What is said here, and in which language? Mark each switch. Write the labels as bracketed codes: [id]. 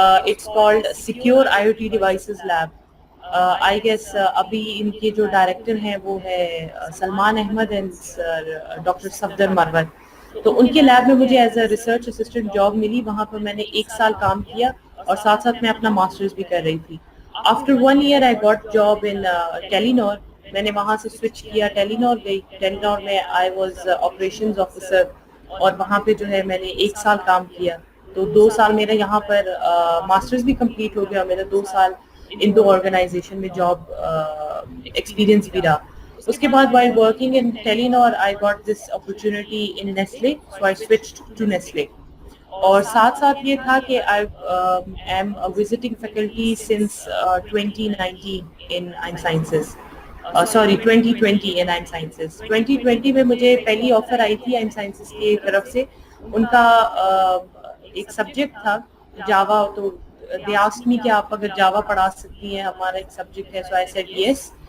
[en] It's called secure I O T devices lab. [ur] I guess ابھی ان کے جو director ہیں وہ ہے سلمان احمد اینڈ ڈاکٹر صفدر مروت. تو ان کے لیب میں مجھے [en] as a research assistant job [ur] ملی, وہاں پر میں نے 1 سال کام کیا, اور ساتھ ساتھ میں اپنا ماسٹرز بھی کر رہی تھی. [en] After 1 year I got job in Telenor. [ur] میں نے وہاں سے سوئچ کیا, ٹیلی نور گئی. ٹیلی نور میں [en] I was operations officer, [ur] اور وہاں پہ جو ہے میں نے 1 سال کام کیا. تو 2 سال میرا یہاں پر ماسٹرز بھی کمپلیٹ ہو گیا, میرا 2 سال ان 2 آرگنائزیشن میں جاب ایکسپیرینس بھی رہا. اس کے بعد [en] while working in Telenor I got this opportunity in Nestle, so I switched to Nestle. [ur] اور ساتھ ساتھ یہ تھا کہ [en] I am a visiting faculty since 2019 in I'm Sciences. 2020 in I'm Sciences. [ur] 2020 میں مجھے پہلی آفر آئی تھی I'm Sciences کی طرف سے. ان کا ایک سبجیکٹ تھا جاوا, تو [en] they asked me [ur] کہ آپ اگر جاوا پڑھا سکتی ہیں, ہمارا ایک سبجیکٹ ہے. [en] So I said yes.